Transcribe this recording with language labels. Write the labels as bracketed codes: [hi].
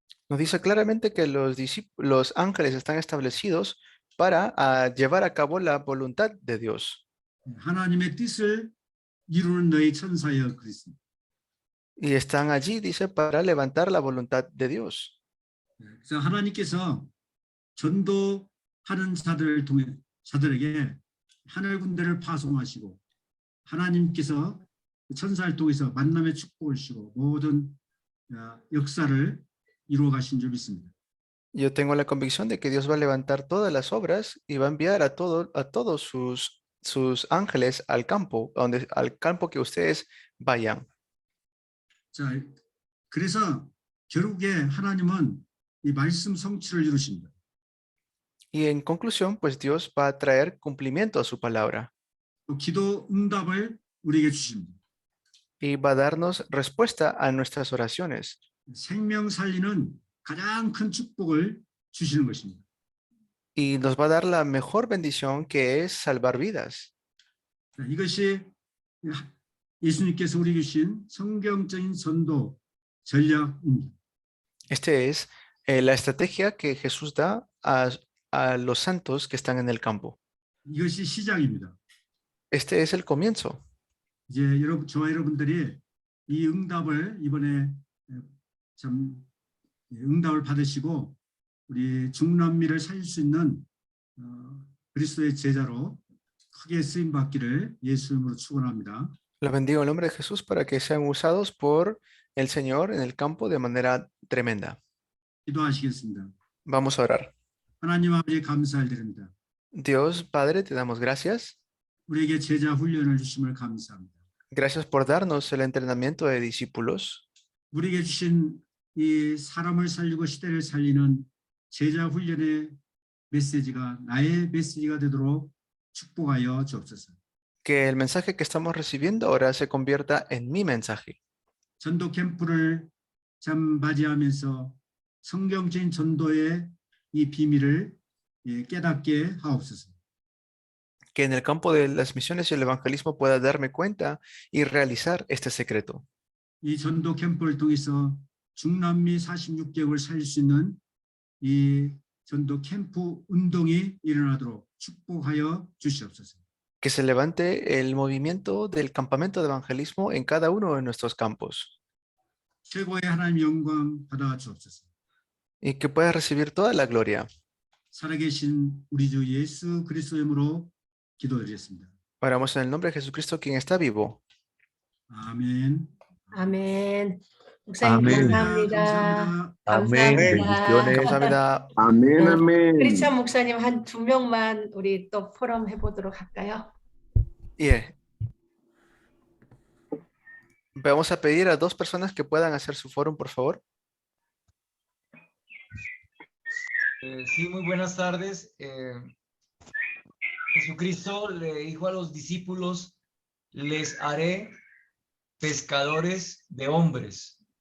[es] Nos dice claramente que los ángeles están establecidos para llevar a cabo la voluntad de Dios. [ko] 하나님의 뜻을 이루는 너희 천사여 그랬습니다. [es] Y están allí, dice, para levantar la voluntad de Dios. [ko] 그래서 하나님께서 전도하는 자들에게 하늘 군대를 파송하시고 하나님께서 천사를 통해서 만남의 축복을 주시고 모든 역사를 이루어 가신 줄 믿습니다. [es] Yo tengo la convicción de que Dios va a levantar todas las obras y va a enviar a todos sus ángeles al campo que ustedes vayan. [ko] 자, 그래서 결국에 하나님은 이 말씀 성취를 이루십니다. [es] Y en conclusión, pues Dios va a traer cumplimiento a su palabra. [ko] 또 기도 응답을 우리에게 주십니다. [es] Y va a darnos respuesta a nuestras oraciones. [ko] 생명 살리는 가장 큰 축복을 주시는 것입니다. [es] Y nos va a dar la mejor bendición que es salvar vidas. [ko] 자, 이것이 예수님께서 우리에게 주신 성경적인 전도 전략입니다. [es] Este es la estrategia que Jesús da a los santos que están en el campo. [ko] 이것이 시작입니다. [es] Este es el comienzo. [ko] 이제 저와 여러분들이 이 응답을 이번에 참 응답을 받으시고 우리 중남미를 살릴 수 있는 그리스도의 제자로 크게 쓰임 받기를 예수 이름으로 축원합니다. [es] Los bendigo en el nombre de Jesús para que sean usados por el Señor en el campo de manera tremenda. [ko] 기도하시겠습니다. [es] Vamos a orar. [ko] 하나님 아버지 감사를 드립니다. [es] Dios Padre, te damos gracias. [ko] 우리에게 제자 훈련을 주심을 감사합니다. [es] Gracias por darnos el entrenamiento de discípulos. [ko] 우리에게 주신 이 사람을 살리고 시대를 살리는 제자 훈련의 메시지가 나의 메시지가 되도록 축복하여 주옵소서. [es] Que el mensaje que estamos recibiendo ahora se convierta en mi mensaje. [ko] 전도 캠프를 참 맞이하면서 성경적인 전도의 이 비밀을 깨닫게 하옵소서. [es] Que en el campo de las misiones y el evangelismo pueda darme cuenta y realizar este secreto. [ko] 이 전도 캠프를 통해서 중남미 46개국을 살릴 수 있는 이 전도 캠프 운동이 일어나도록 축복하여 주시옵소서. [es] Que se levante el movimiento del campamento de evangelismo en cada uno de nuestros campos. [ko] 최고의 하나님 영광 받아 주옵소서. [es] Y que pueda recibir toda la gloria. [ko] 살아계신 우리 주 예수 그리스도의 이름으로 기도드리겠습니다. [es] Oramos en el nombre de Jesucristo, quien está vivo. [ko] 아멘. 아멘. 목사님 아멘. 감사합니다. [es] Amén. Bendiciones. [ko] 감사합니다. [es] Amén, amén. [ko] 크리스찬 목사님 한 2명만 우리 또 포럼 해보도록 할까요? [en] Yeah. [es] Vamos a pedir a 2 personas que puedan hacer su foro, por favor. Sí, muy buenas tardes. Jesucristo le dijo a los discípulos, les haré pescadores de hombres.